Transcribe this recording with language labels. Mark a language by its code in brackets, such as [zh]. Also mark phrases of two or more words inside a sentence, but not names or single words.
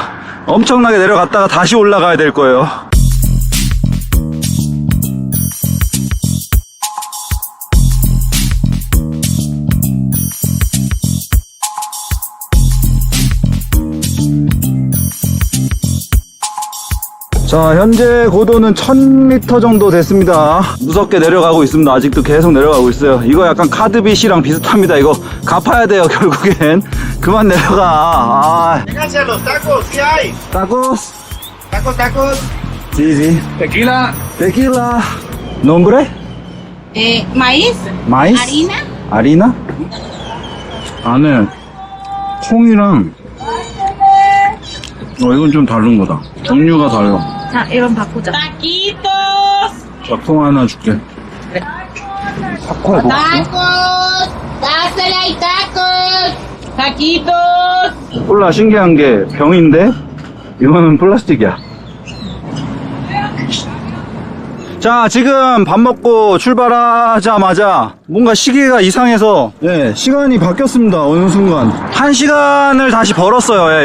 [ko] 엄청나게 내려갔다가 다시 올라가야 될 거예요. 자, 현재 고도는 1000m 정도 됐습니다. 무섭게 내려가고 있습니다. 아직도 계속 내려가고 있어요. 이거 약간 카드빗이랑 비슷합니다. 이거 갚아야 돼요, 결국엔. 그만 내려가. [es] Fíjense los tacos, ¿qué hay? Tacos. Tacos. Sí, sí. Tequila. Tequila. ¿Nombre? Maíz, [ko] 마이스? [es] harina, [ko] 아리나? 안에 콩이랑 이건 좀 다른 거다. 종류가 달라. 자, 이건 바꾸자. [es] taquitos, [ko] 자, 콩 하나 줄게. [es] tacos, dásela y tacos, taquitos. [ko] 콜라 신기한 게 병인데 이거는 플라스틱이야. 자, 지금 밥 먹고 출발하자마자 뭔가 시계가 이상해서 시간이 바뀌었습니다. 어느 순간 1시간을 다시 벌었어요.